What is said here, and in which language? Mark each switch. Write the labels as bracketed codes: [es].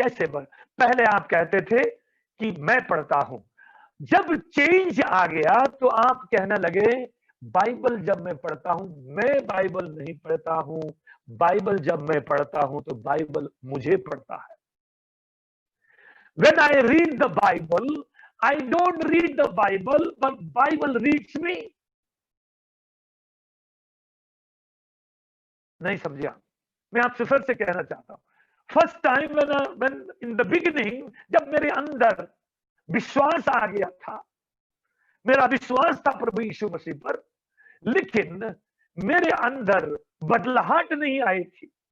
[hi] कैसे पहले आप कहते थे कि मैं पढ़ता हूं, जब चेंज आ गया तो आप कहने लगे बाइबल जब मैं पढ़ता हूं, मैं बाइबल नहीं पढ़ता हूं, बाइबल जब मैं पढ़ता हूं तो बाइबल मुझे पढ़ता है। [en] When I read the Bible, I don't read the Bible, but Bible reads me. [hi] नहीं समझिया, मैं आपसे फिर से कहना चाहता हूं, [en] first time when in the beginning, [hi] जब मेरे अंदर विश्वास आ गया था, मेरा विश्वास था प्रभु यीशु मसीह पर, लेकिन मेरे अंदर बदलाहट नहीं आई थी।